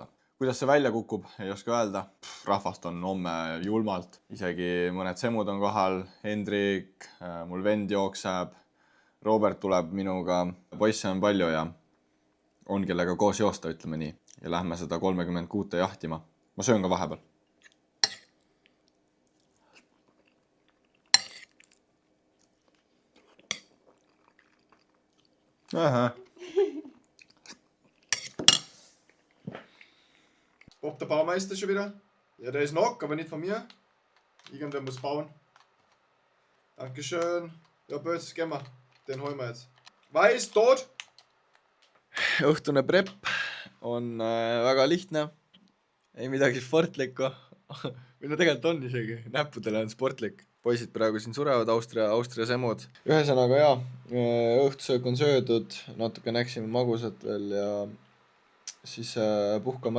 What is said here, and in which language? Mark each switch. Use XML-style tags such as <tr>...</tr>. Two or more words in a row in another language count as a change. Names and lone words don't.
<et>Kuidas see välja kukub, ei oska öelda. Rahvast on homme julmalt. Isegi mõned semud on kohal. Hendrik, mul vend jookseb. Robert tuleb minuga. Poisse on palju ja on kellega koos joosta, ütleme nii. Ja lähme seda 36 jahtima. Ma söön ka vahepeal.</et> <de>Ob der Baumeister schon wieder? Ja, der ist noch, aber nicht von mir. Irgendwer muss bauen. Dankeschön. Ja, Böts, gehen wir. Den holen wir jetzt. Weiß, tot!</de> <et>Õhtune prep on väga lihtne. Ei midagi sportlikku. Või tegelikult on isegi. Näppudele on sportlik. Poisid praegu siin surevad, Austria semud. Ühesõnaga jaa, õhtusöök on söödud. Natuke näksime magusat veel ja siis puhkame ära.</et>